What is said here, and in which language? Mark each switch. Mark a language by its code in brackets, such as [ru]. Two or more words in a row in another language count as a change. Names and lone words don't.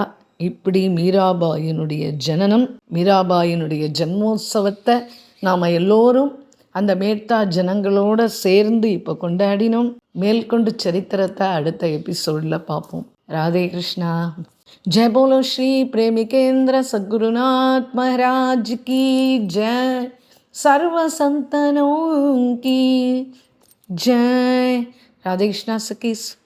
[ta] இப்படி மீராபாயினுடைய ஜனனம், மீராபாயினுடைய ஜன்மோத்சவத்தை நாம் எல்லோரும் அந்த மேட்டா ஜனங்களோடு சேர்ந்து இப்போ கொண்டாடினோம். மேற்கொண்டு சரித்திரத்தை அடுத்த எபிசோடில் பார்ப்போம். ராதே கிருஷ்ணா. [hi] जय बोलो श्री प्रेमिकेंद्र सद्गुरुनाथ महाराज की जय, सर्व संतनों की जय. राधे कृष्णा सखीस.